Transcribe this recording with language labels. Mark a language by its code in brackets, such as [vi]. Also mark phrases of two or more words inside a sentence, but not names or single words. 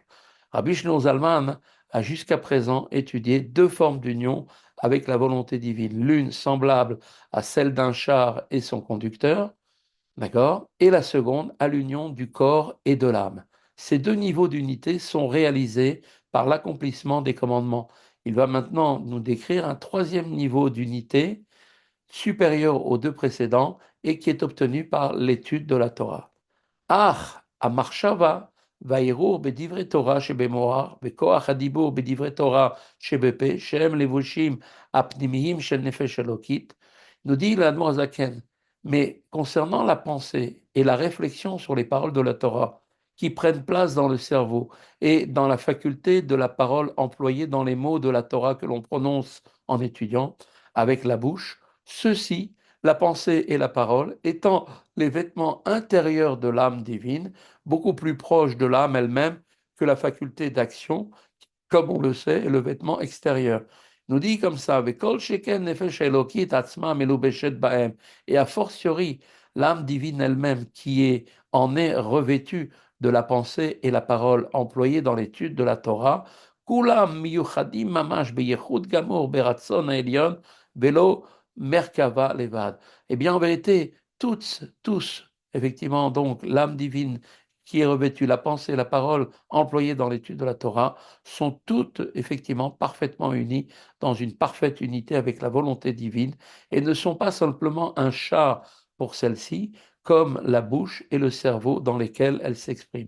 [fr] Rabbi Shlomo Zalman a jusqu'à présent étudié deux formes d'union avec la volonté divine, l'une semblable à celle d'un char et son conducteur, d'accord, et la seconde à l'union du corps et de l'âme. Ces deux niveaux d'unité sont réalisés par l'accomplissement des commandements. Il va maintenant nous décrire un troisième niveau d'unité supérieur aux deux précédents et qui est obtenu par l'étude de la Torah. [he] אך המחשבה והערעור בדברי תורה שבמוח וכוח הדיבור בדברי תורה שבפה, שהם לבושים הפנימיים של נפש אלוקית, [fr] nous dit l'Admor Zaken. Mais concernant la pensée et la réflexion sur les paroles de la Torah, qui prennent place dans le cerveau et dans la faculté de la parole employée dans les mots de la Torah que l'on prononce en étudiant avec la bouche, ceci, la pensée et la parole, étant les vêtements intérieurs de l'âme divine, beaucoup plus proches de l'âme elle-même que la faculté d'action, comme on le sait, est le vêtement extérieur. Il nous dit comme ça, et a fortiori l'âme divine elle-même en est revêtue de la pensée et la parole employées dans l'étude de la Torah, [he] כולם מיוחדים ממש ביחוד גמור ברצון העליון ולא מרכבה לבד. [fr] Eh bien, en vérité, tous, effectivement, donc l'âme divine qui est revêtue, la pensée, la parole employées dans l'étude de la Torah, sont toutes effectivement parfaitement unies dans une parfaite unité avec la volonté divine et ne sont pas simplement un char pour celle-ci, comme la bouche et le cerveau dans lesquels elles s'expriment.